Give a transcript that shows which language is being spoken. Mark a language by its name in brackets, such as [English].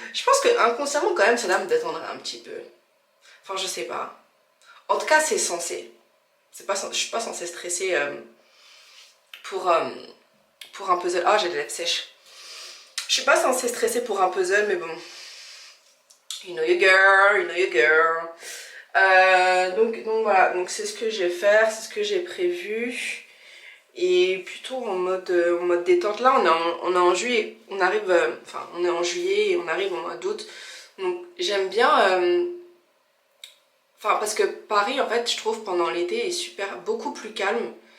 [French] Je pense que inconsciemment quand même ça doit me détendre un petit peu. Enfin je sais pas. En tout cas c'est censé. Je suis pas censée stresser pour un puzzle. Ah j'ai des lèvres sèches. Je suis pas censée stresser pour un puzzle mais bon. [English] You know your girl, you know your girl. [French] Donc voilà, donc c'est ce que je vais faire, c'est ce que j'ai prévu. Et plutôt en mode détente. Là on est en juillet, on arrive, on est en juillet et on arrive au mois d'août. Donc j'aime bien, parce que Paris en fait je trouve pendant l'été est beaucoup plus calme.